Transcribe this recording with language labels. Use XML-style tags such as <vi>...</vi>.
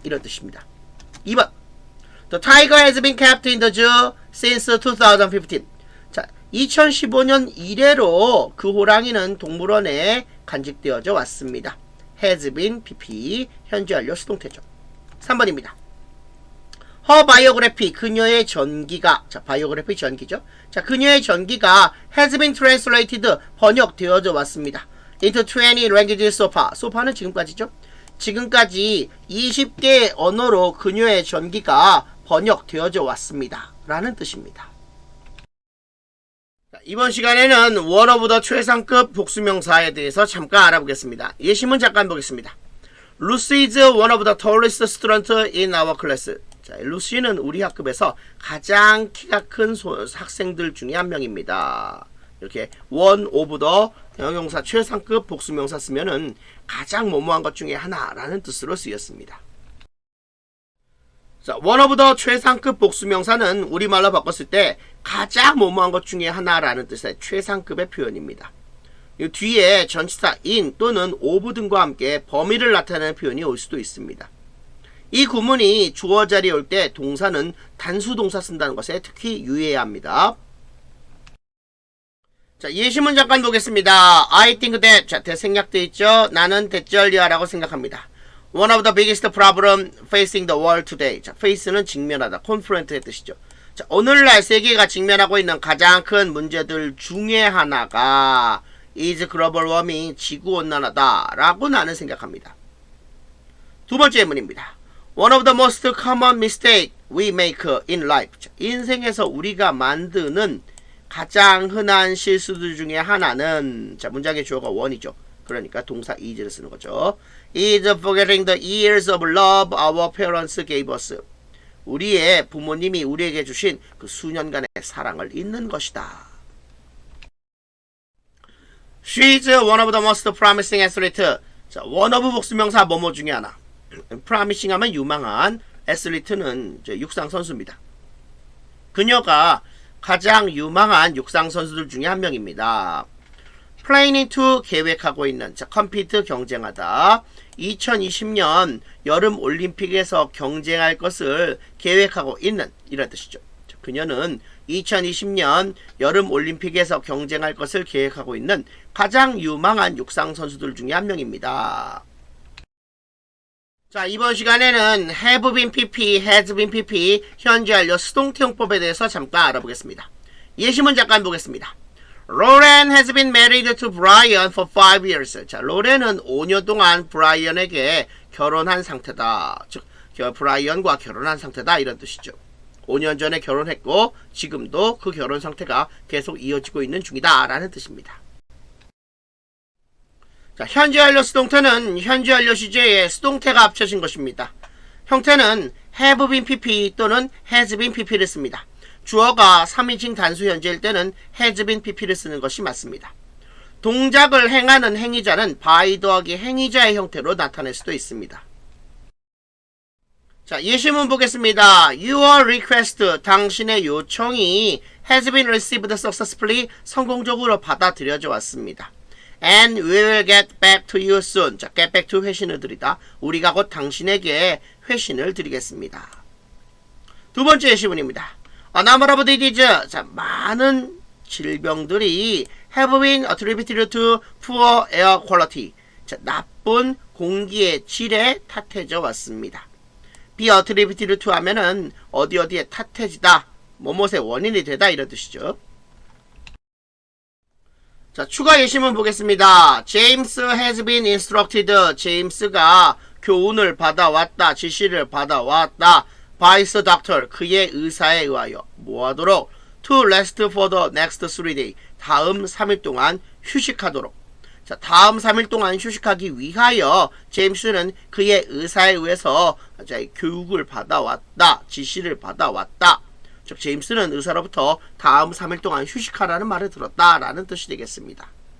<ko>이런 뜻입니다. 2번.</ko> <en>The tiger has been kept in the zoo since 2015.</en> <ko>자, 2015년 이래로 그 호랑이는 동물원에 간직되어져 왔습니다.</ko> <en>has been pp,</en> <ko>현재 완료 수동태죠. 3번입니다.</ko> <en>Her biography,</en> <ko>그녀의 전기가, 자, biography 전기죠. 자, 그녀의 전기가</ko> <en>has been translated,</en> <ko>번역되어져 왔습니다.</ko> <en>into 20 languages so far. so far</en> <ko>는 지금까지죠. 지금까지 20개의 언어로 그녀의 전기가 번역되어져 왔습니다. 라는 뜻입니다. 자, 이번 시간에는</ko> <en>one of the</en> <ko>최상급 복수명사에 대해서 잠깐 알아보겠습니다. 예시문 잠깐 보겠습니다.</ko> <en>Lucy is one of the tallest students in our class.</en> <ko>자, 루시는 우리 학급에서 가장 키가 큰 학생들 중에 한 명입니다. 이렇게</ko> <en>one of the</en> <ko>형용사 최상급 복수명사 쓰면은 가장 뭐뭐한 것 중에 하나라는 뜻으로 쓰였습니다. 자,</ko> <en>one of the</en> <ko>최상급 복수명사는 우리말로 바꿨을 때 가장 뭐뭐한 것 중에 하나라는 뜻의 최상급의 표현입니다. 이 뒤에 전치사 in 또는 of 등과 함께 범위를 나타내는 표현이 올 수도 있습니다. 이 구문이 주어 자리에 올 때 동사는 단수 동사 쓴다는 것에 특히 유의해야 합니다. 자, 예시문 잠깐 보겠습니다.</ko> <en>I think that,</en> <ko>자, 대생략돼 있죠. 나는 대절리아라고 생각합니다.</ko> <en>One of the biggest problem facing the world today.</en> <ko>자, face는 직면하다, confront의 뜻이죠. 자, 오늘날 세계가 직면하고 있는 가장 큰 문제들 중에 하나가</ko> <en>is global warming,</en> <ko>지구온난화다 라고 나는 생각합니다. 두 번째 예문입니다.</ko> <en>One of the most common mistake we make in life.</en> <ko>자, 인생에서 우리가 만드는 가장 흔한 실수들 중에 하나는, 자, 문장의 주어가 one이죠. 그러니까 동사 is를 쓰는 거죠.</ko> <en>is forgetting the years of love our parents gave us.</en> <ko>우리의 부모님이 우리에게 주신 그 수년간의 사랑을 잊는 것이다.</ko> <en>She's one of the most promising athlete.</en> <ko>자, one of 복수명사 뭐뭐 중에 하나. promising 하면 유망한, athlete는 육상 선수입니다. 그녀가 가장 유망한 육상 선수들 중에 한 명입니다. 플레이닝 투 계획하고 있는 컴피트 경쟁하다 2020년 여름 올림픽에서 경쟁할 것을 계획하고 있는 이런 뜻이죠. 그녀는 2020년 여름 올림픽에서 경쟁할 것을 계획하고 있는 가장 유망한 육상 선수들 중에 한 명입니다. 자, 이번 시간에는</ko> <en>have been pp, has been pp,</en> <ko>현재 완료 수동태용법에 대해서 잠깐 알아보겠습니다. 예시문 잠깐 보겠습니다.</ko> <en>Lauren has been married to Brian for 5 years.</en> <ko>자, 로렌은 5년 동안 브라이언에게 결혼한 상태다. 즉, 브라이언과 결혼한 상태다 이런 뜻이죠. 5년 전에 결혼했고 지금도 그 결혼 상태가 계속 이어지고 있는 중이다 라는 뜻입니다. 자, 현재 완료 수동태는 현재 완료 시제에 수동태가 합쳐진 것입니다. 형태는</ko> <en>have been pp</en> <ko>또는</ko> <en>has been pp</en> <ko>를 씁니다. 주어가 3인칭 단수 현재일 때는</ko> <en>has been pp</en> <ko>를 쓰는 것이 맞습니다. 동작을 행하는 행위자는 by 더하기 행위자의 형태로 나타낼 수도 있습니다. 자, 예시문 보겠습니다.</ko> <en>Your request,</en> <ko>당신의 요청이</ko> <en>has been received successfully,</en> <ko>성공적으로 받아들여져 왔습니다.</ko> <en>And we will get back to you soon.</en> <ko>자, get back to 회신을 드리다. 우리가 곧 당신에게 회신을 드리겠습니다. 두 번째 예시문입니다.</ko> <en>A number of diseases.</en> <ko>자, 많은 질병들이</ko> <en>have been attributed to poor air quality.</en> <ko>자, 나쁜 공기의 질에 탓해져 왔습니다.</ko> <en>be attributed to</en> <ko>하면은 어디에 탓해지다, 뭐뭇의 원인이 되다 이런 뜻이죠. 자, 추가 예시문 보겠습니다.</ko> <en>James has been instructed.</en> <ko>제임스가 교훈을 받아왔다, 지시를 받아왔다.</ko> <en>by the doctor,</en> <ko>그의 의사에 의하여 뭐하도록?</ko> <en>to rest for the next 3 days.</en> <ko>다음 3일 동안 휴식하도록. 자, 다음 3일 동안 휴식하기 위하여 제임스는 그의 의사에 의해서 교육을 받아왔다, 지시를 받아왔다. 즉, 제임스는 의사로부터 다음 3일 동안 휴식하라는 말을 들었다 라는 뜻이 되겠습니다.</ko>